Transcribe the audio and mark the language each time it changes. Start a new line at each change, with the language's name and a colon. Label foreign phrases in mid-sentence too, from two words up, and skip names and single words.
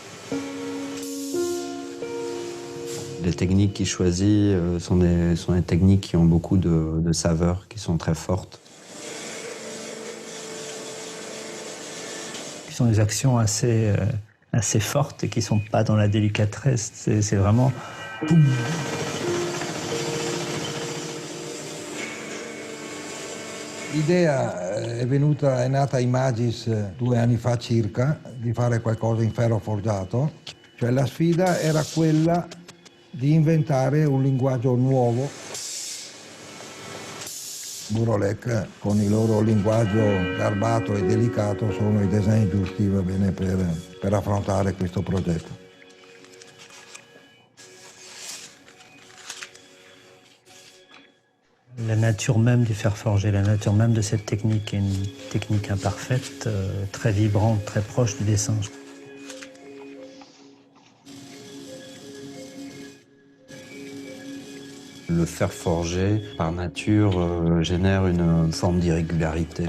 French: Les techniques qu'il choisit sont des techniques qui ont beaucoup de saveurs, qui sont très fortes. Qui sont des actions assez fortes et qui ne sont pas dans la délicatesse. C'est vraiment... Boum.
Italian: L'idea è nata ai Magis 2 anni fa circa, di fare qualcosa in ferro forgiato. Cioè la sfida era quella di inventare un linguaggio nuovo. Burolec, con il loro linguaggio garbato e delicato, sono i design giusti, va bene, per affrontare questo progetto.
French: La nature même du fer forgé, la nature même de cette technique est une technique imparfaite, très vibrante, très proche du dessin. Le fer forgé, par nature, génère une forme d'irrégularité.